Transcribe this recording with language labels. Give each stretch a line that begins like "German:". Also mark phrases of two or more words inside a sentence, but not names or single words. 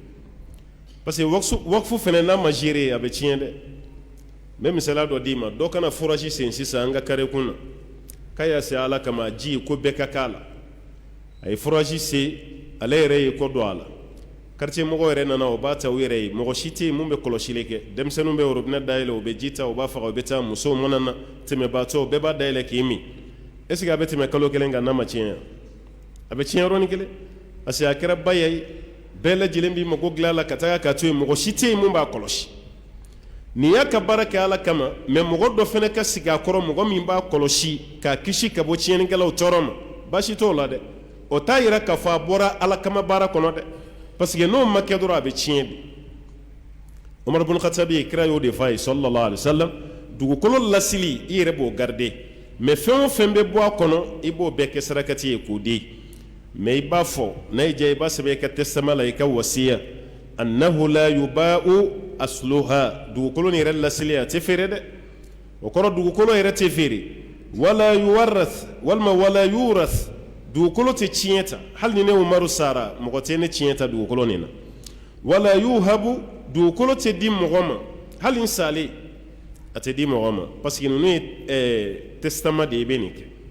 French: parce que
Bambara: wakifu fana n'a ma gérer a bɛ tiɲɛ dɛ n bɛ misaliya dɔ d'i ma dɔ kana forage sen sisan an ka kare kun na k'a y'a se ala kama ji ko bɛɛ ka k'a la a ye forage se ale yɛrɛ ye ko dɔn a la quartier mɔgɔ yɛrɛ nana o b'a ta u yɛrɛ ye mɔgɔ si tɛ yen mun bɛ kɔlɔsili kɛ denmisɛnninw bɛ robinet dayɛlɛ u bɛ ji ta u b'a faga u bɛ taa musow mana na tɛmɛbaatɔw bɛɛ b'a dayɛlɛ k'i min
French: est ce que
Bambara: a bɛ tɛmɛ kalo kelen kan n'a ma tiɲɛ a bɛ tiɲɛ yɔrɔnin kelen
French: parce que
Bambara: a kɛra ba ye bɛɛ lajɛlen b'i mago dilan a la ka taga k'a to yen mɔgɔ si tɛ yen mun b'a kɔlɔsi nin y'a ka baara kɛ ala kama mais mɔgɔ dɔ fana ka sigi a kɔrɔ mɔgɔ min b'a kɔlɔsi k'a kisi ka bɔ tiɲɛnikɛlaw tɔɔrɔ ma baasi t'o la dɛ o t'a yira k'a fɔ a bɔra ala kama baara kɔnɔ dɛ
French: parce que
Bambara: n'o ma kɛ dɔrɔn a bɛ tiɲɛ de Umar ibn Khattab ye kira y'o de f'a ye
Arabic: صلى الله عليه وسلم
Bambara: dugukolo lasili i yɛrɛ b'o garder mais fɛn o fɛn bɛ bɔ a kɔnɔ i b'o bɛɛ kɛ sarakati ye k'o di mais i b'a fɔ n'a y'i diya i b'a sɛbɛn i ka testament la i ka wasiya
Arabic: أنه لا يباع أصلها
Bambara: dugukolo nin yɛrɛ lasili a tɛ feere dɛ o kɔrɔ dugukolo yɛrɛ tɛ feere
Arabic: ولا يورث
Bambara: walima
Arabic: ولا يورث
Bambara: dugukolo tɛ tiɲɛ ta hali ni ne Umaru sara mɔgɔ tɛ ne tiɲɛ ta dugukolo nin na
Arabic: ولا يوهب
Bambara: dugukolo tɛ di mɔgɔ ma hali n salen a tɛ di mɔgɔ ma
French: parce que
Bambara: ninnu ye testament de i bɛ nin kɛ